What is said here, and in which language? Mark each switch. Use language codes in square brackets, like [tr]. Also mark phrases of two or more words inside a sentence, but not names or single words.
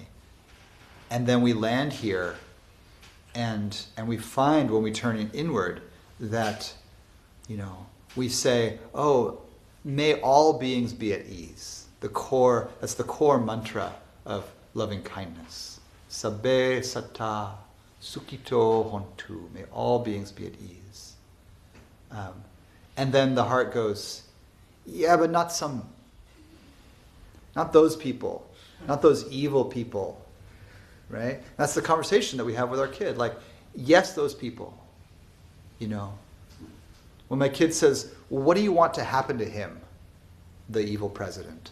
[en] And then we land here and we find when we turn inward that, we say, oh, may all beings be at ease. That's the core mantra of loving kindness. [pi] Sabbe satta sukito hontu. [en] May all beings be at ease. And then the heart goes, yeah, but not those people, not those evil people, right? That's the conversation that we have with our kid. Like, yes, those people, When my kid says, well, what do you want to happen to him, the evil president?